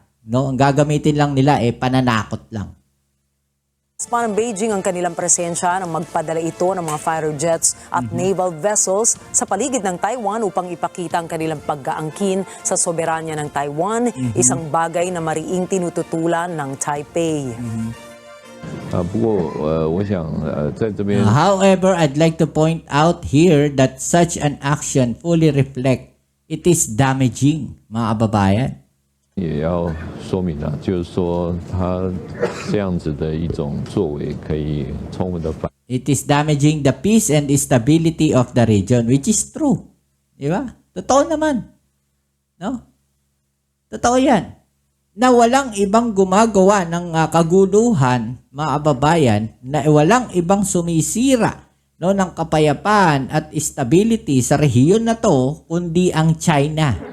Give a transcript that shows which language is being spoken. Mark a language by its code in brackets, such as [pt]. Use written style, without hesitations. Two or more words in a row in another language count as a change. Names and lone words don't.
[tl] No, ang gagamitin lang nila pananakot lang. pa ng Beijing ang kanilang presensya nang magpadala ito ng mga [en] fighter jets [tl] at [en] naval vessels [tl] sa paligid ng Taiwan upang ipakita ang kanilang pag-aangkin sa soberanya ng Taiwan, isang bagay na mariing tinututulan ng Taipei. [zh] 不过我想在这边 [en] However, I'd like to point out here that such an action fully reflect it is damaging, [tl] mga kababayan. [zh] 也要说明啊，就是说他这样子的一种作为可以充分的反。 [en] It is damaging the peace and stability of the region, which is true. [tl] Di ba? Totoo naman. No? Totoo yan. Na walang ibang gumagawa ng kaguluhan, mga kababayan, na walang ibang sumisira no, ng kapayapaan at stability sa rehiyon na to, kundi ang China.